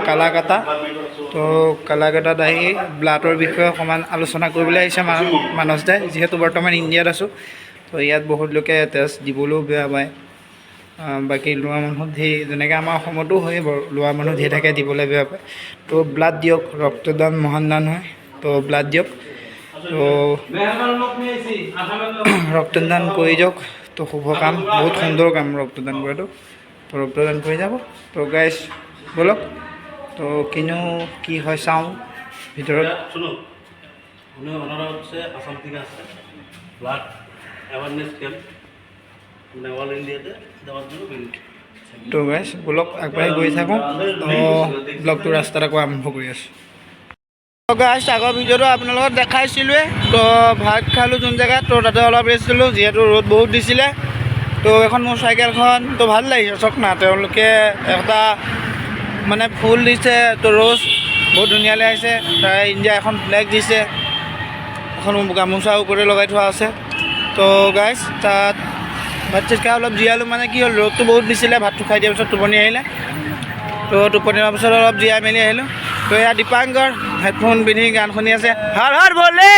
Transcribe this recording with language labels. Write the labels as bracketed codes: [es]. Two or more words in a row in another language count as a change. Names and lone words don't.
[as] কালাকাটাত আহি ব্লাডৰ বিষয়ে অকণমান আলোচনা কৰিবলৈ আহিছে মানস দাই যিহেতু বৰ্তমান ইণ্ডিয়াত আছোঁ তো ইয়াত বহুত লোকে তেজ দিবলৈও বেয়া পায় বাকী লোৱা মানুহ ধেৰ যেনেকৈ আমাৰ অসমতো হয় লোৱা মানুহ ধেৰ থাকে দিবলৈ বেয়া পায় তো ব্লাড দিয়ক ৰক্তদান মহান দান হয় তো ব্লাড দিয়ক তো ৰক্তদান কৰি যাওক তো শুভ কাম বহুত সুন্দৰ কাম ৰক্তদান কৰাটো তো ৰক্তদান কৰি যাব তো গাইজ ব'লক তো কিনো কি হয় চাওঁ ভিতৰত [hi] सुनो उन्हें अनुरोध से असम [bn] থেকে আসছে [en] blood awareness camp [bn] মানে অল ইন্ডিয়াতে দেওয়ার জন্য বেরিয়েছে [as] তো গাইজ ব'লক আগবাঢ়ি গৈ থাকোঁ তো ব্লগটো ৰাস্তাত আকৌ আৰম্ভ কৰি আছোঁ গাইজ আগৰ ভিডিঅ'টো আপোনাৰ লগত দেখাইছিলোঁৱে তো ভাত খালোঁ যোন জেগাত তো তাতে অলপ ৰেষ্ট দিলোঁ যিহেতু ৰ'দ বহুত দিছিলে তো এখন মোৰ চাইকেলখন তো ভাল লাগিছে চাওক না তেওঁলোকে এটা মানে ফুল দিছে তো ৰ'জ বহুত ধুনীয়ালৈ আহিছে তাৰ ইণ্ডিয়া এখন ফ্লেগ দিছে এখন গামোচা ওপৰতে লগাই থোৱা আছে তো গাইজ তাত ভাত চাত খাই অলপ জীয়ালোঁ মানে কি হ'ল ৰ'দটো বহুত দিছিলে ভাতটো খাই দিয়াৰ পিছত টোপনি আহিলে তো টোপনি হোৱাৰ পিছত অলপ জীয়াই মেলি আহিলোঁ তো এয়া দীপাংকৰ হেডফোন পিন্ধি গান শুনি আছে হৰ হৰ বলে